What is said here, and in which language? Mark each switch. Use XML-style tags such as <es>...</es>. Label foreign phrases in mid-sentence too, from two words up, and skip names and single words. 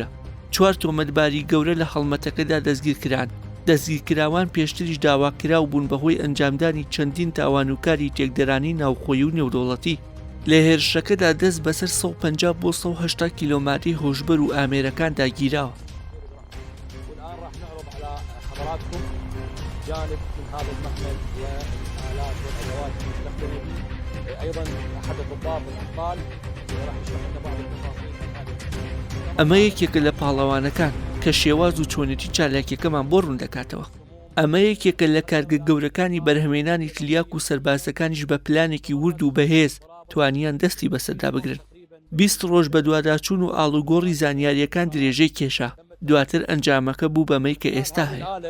<ckb>4 تۆمەتباری گەورە لە هەڵمەتەکەدا دەستگیرکران. دەستگیرکراوان پێشتریش داواکراو بوون بەهۆی ئەنجامدانی چەندین تاوانوکاری تێکدەرانی ناوخۆیی و نێودەوڵەتی. لە هێرشەکەدا دەست بەسەر 150 بۆ 180 کیلۆماتری هۆشبەر و ئامێرەکان داگیراوە.</ckb> <ar>حضراتكم جانب من هذا المحمل والآلات والأدوات المستخدمة به أيضا أحد الضباط الأبطال وراح يشرح لنا بعض التفاصيل.</ar> <ckb>ئەمە یەکێکە لە پاڵەوانەکان کە شێواز و چۆنێتی چالاکیەکەمان بۆ ڕوون دەکاتەوە. ئەمە یەکێکە لە کارگە گەورەکانی بەرهەمهێنانی تلیاک و سەربازەکانیش بە پلانێکی ورد و بەهێز توانیان دەستی بەسەردا بگرن. 20 ڕۆژ بە دوواداچوون و ئاڵوگۆڕی زانیاریەکان درێژەی کێشا دواتر ئەنجامەکە بوو بەمەی کە ئێستا هەیە.</ckb>